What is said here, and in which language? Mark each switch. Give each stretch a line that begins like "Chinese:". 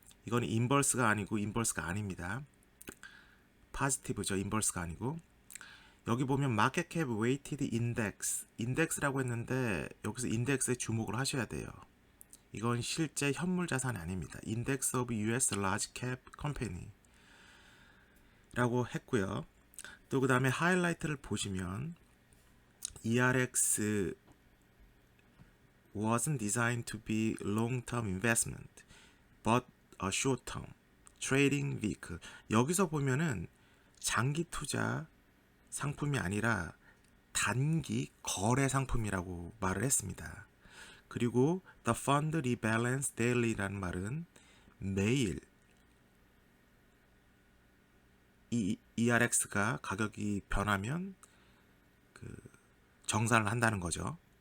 Korean: 이건 인버스가 아니고 인버스가 아닙니다. 포지티브죠. 인버스가 아니고. 여기 보면 마켓 캡 웨이티드 인덱스라고 했는데 여기서 인덱스에 주목을 하셔야 돼요. 이건 실제 현물 자산이 아닙니다.
English: 인덱스 오브 US 라지 캡 컴퍼니
Korean: 라고 했고요. 또 그 다음에 하이라이트를 보시면
English: ERX wasn't designed to be long-term investment but a short-term trading vehicle.
Korean: 여기서 보면은 장기 투자 상품이 아니라 단기 거래 상품이라고 말을 했습니다. 그리고
English: the fund rebalance daily
Korean: 라는 말은 매일 이 ERX가 가격이 변하면 정산을 한다는 거죠.